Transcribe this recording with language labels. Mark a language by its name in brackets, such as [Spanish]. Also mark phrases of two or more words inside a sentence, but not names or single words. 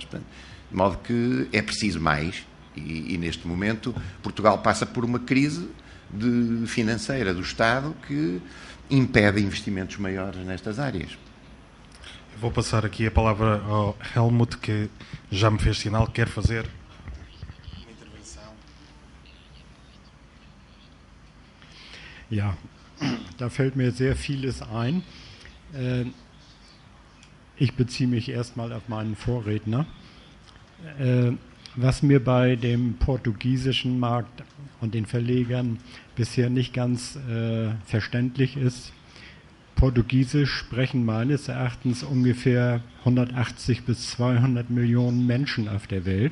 [Portuguese] Portanto, de modo que é preciso mais, e neste momento Portugal passa por uma crise financeira do Estado que impede investimentos maiores nestas áreas. Vou passar aqui a palavra ao Helmut, que já me fez sinal que quer fazer uma intervenção. [German] Ja, da fällt mir sehr vieles ein. Ich beziehe mich erstmal auf meinen Vorredner. Was mir bei dem portugiesischen Markt und den Verlegern bisher nicht ganz verständlich ist: Portugiesisch sprechen meines Erachtens ungefähr 180 bis 200 Millionen Menschen auf der Welt.